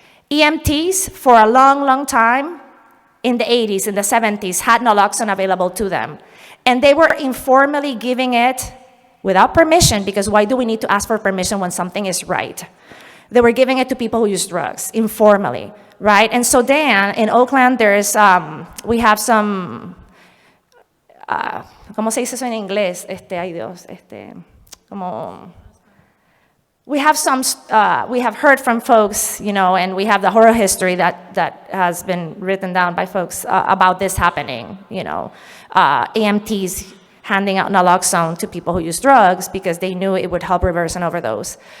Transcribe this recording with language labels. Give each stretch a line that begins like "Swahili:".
English: EMTs, for a long, long time, in the 80s, in the 70s, had naloxone available to them. And they were informally giving it without permission, because why do we need to ask for permission when something is right? They were giving it to people who use drugs, informally, right? And so then, in Oakland, we have some,
Spanish: ¿cómo se dice eso en inglés? Ay Dios, como...
English: We have heard from folks, and we have the horror history that has been written down by folks about this happening, EMTs handing out naloxone to people who use drugs because they knew it would help reverse an overdose.